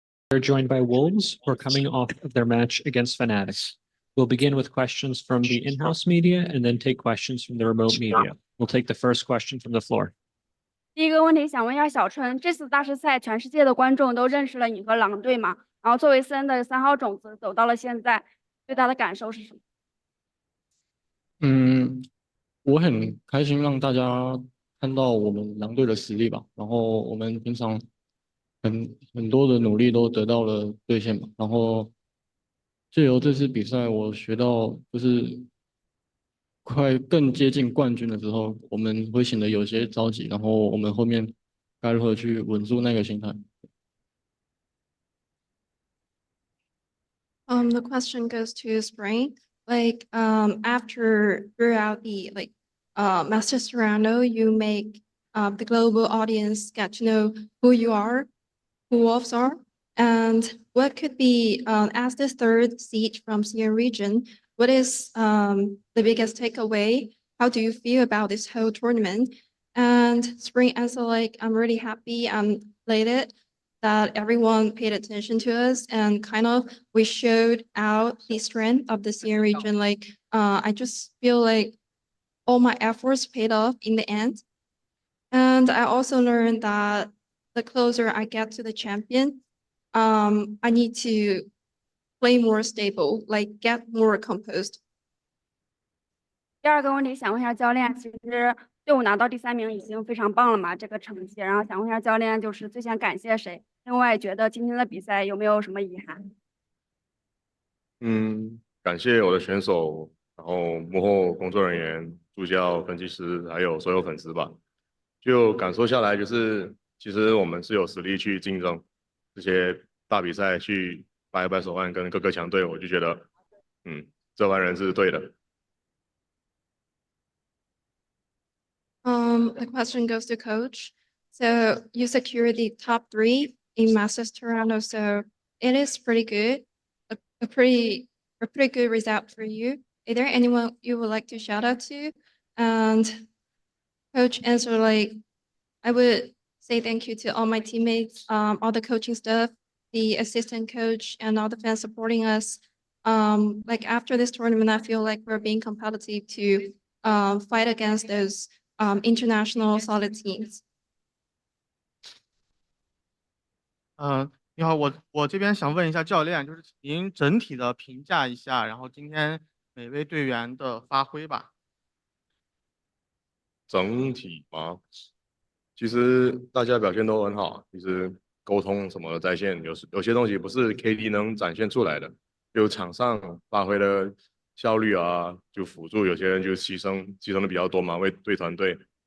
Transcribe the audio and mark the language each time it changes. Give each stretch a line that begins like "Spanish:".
English: are joined by Wolves, who are coming off of their match against FNATIC. We'll begin with questions from the in-house media and then take questions from the remote media. We'll take the first question from the floor.
Chinese: 第一个问题想问一下小春，这次大师赛全世界的观众都认识了你和狼队嘛？然后作为CN的3号种子走到了现在，对他的感受是什么？我很开心让大家看到我们狼队的实力吧，然后我们平常很多的努力都得到了兑现吧，然后借由这次比赛，我学到就是更接近冠军的时候，我们会显得有些着急，然后我们后面该如何去稳住那个心态。
English: The question goes to Spring. After throughout the Masters Toronto, you make the global audience get to know who you are, who Wolves are, and what could be as the third seed from CN region. What is the biggest takeaway? How do you feel about this whole tournament? And Spring answer I'm really happy. I'm elated that everyone paid attention to us and we showed out the strength of the CN region. I just feel like all my efforts paid off in the end. And I also learned that the closer I get to the champion, I need to play more stable, get more composed.
Chinese: 第二个问题想问一下教练，其实队伍拿到第3名已经非常棒了嘛，这个成绩。然后想问一下教练，就是最想感谢谁？另外，觉得今天的比赛有没有什么遗憾？感谢我的选手，然后幕后工作人员、助教、分析师，还有所有粉丝吧。就感受下来，就是其实我们是有实力去竞争这些大比赛，去掰一掰手腕跟各个强队，我就觉得，这帮人是对的。
English: The question goes to coach. So you secured the top 3 in Masters Toronto, so it is pretty good, a pretty good result for you. Is there anyone you would like to shout out to? And coach answer I would say thank you to all my teammates, all the coaching staff, the assistant coach, and all the fans supporting us. After this tournament, I feel like we're being competitive to fight against those international solid teams.
Chinese: 你好，我这边想问一下教练，就是您整体的评价一下，然后今天每位队员的发挥吧。整体吗？其实大家表现都很好，其实沟通什么的在线，有些东西不是 KD 能展现出来的，就场上发挥的效率啊，就辅助有些人就牺牲的比较多嘛，为对团队。